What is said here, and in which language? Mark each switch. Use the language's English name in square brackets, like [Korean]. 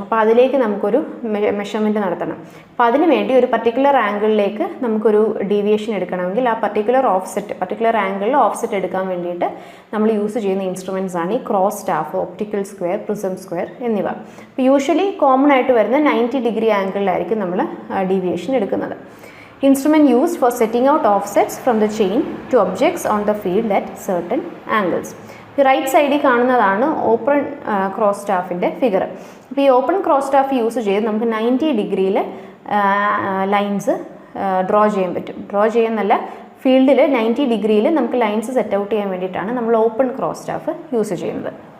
[Malayalam] അപ്പോൾ അതിലേക്ക് നമുക്കൊരു മെഷർമെൻറ്റ് നടത്തണം. അപ്പോൾ അതിന് വേണ്ടി ഒരു പർട്ടിക്കുലർ ആംഗിളിലേക്ക് നമുക്കൊരു ഡീവിയേഷൻ എടുക്കണമെങ്കിൽ ആ പർട്ടിക്കുലർ ആംഗിളിൽ ഓഫ്സെറ്റ് എടുക്കാൻ വേണ്ടിയിട്ട് നമ്മൾ യൂസ് ചെയ്യുന്ന ഇൻസ്ട്രുമെൻറ്റ്സ് ആണ് ഈ cross staff, optical square, prism square എന്നിവ. അപ്പോൾ യൂഷ്വലി കോമൺ ആയിട്ട് വരുന്ന 90 ഡിഗ്രി ആംഗിളിലായിരിക്കും നമ്മൾ ഡീവിയേഷൻ എടുക്കുന്നത്. [English] Instrument used for setting out offsets from the chain to objects on the field at certain angles. [Malayalam] ഈ റൈറ്റ് സൈഡിൽ കാണുന്നതാണ് ഓപ്പൺ ക്രോസ് സ്റ്റാഫിൻ്റെ ഫിഗർ. അപ്പോൾ ഈ ഓപ്പൺ ക്രോസ് സ്റ്റാഫ് യൂസ് ചെയ്ത് നമുക്ക് 90 ഡിഗ്രിയിൽ ലൈൻസ് ഡ്രോ ചെയ്യാൻ പറ്റും. ഡ്രോ ചെയ്യുന്നല്ല, ഫീൽഡിൽ 90 ഡിഗ്രിയിൽ നമുക്ക് ലൈൻസ് സെറ്റ് ഔട്ട് ചെയ്യാൻ വേണ്ടിയിട്ടാണ് നമ്മൾ ഓപ്പൺ ക്രോസ് സ്റ്റാഫ് യൂസ് ചെയ്യുന്നത്.